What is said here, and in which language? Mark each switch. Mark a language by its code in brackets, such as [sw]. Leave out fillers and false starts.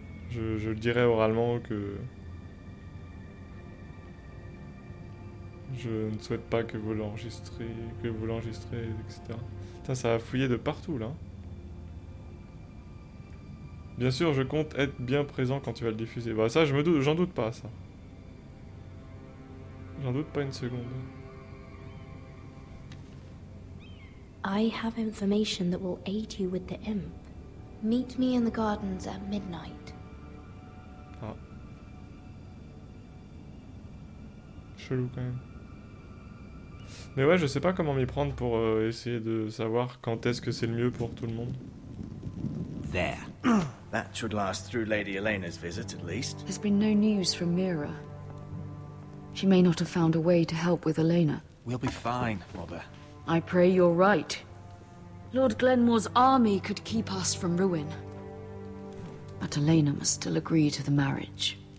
[fr] Je le dirai oralement que je ne souhaite pas que vous l'enregistrez, etc. Putain, ça a fouillé de partout, là. Bien sûr, je compte être bien présent quand tu vas le diffuser. Bah ça, j'en doute pas, ça. J'en doute pas une seconde. [en] I have information that will aid you with the imp. Meet me in the gardens at midnight. Ah. [fr] Chelou, quand même. Mais ouais, je sais pas comment m'y prendre pour essayer de savoir quand est-ce que c'est le mieux pour tout le monde. [en] There. That should last through Lady Elena's visit, at least. There's been no news from Mira. She may not have found a way to help with Elena. We'll be fine, Mother. I pray you're right. Lord Glenmore's army could keep us from ruin. But Elena must still agree to the marriage.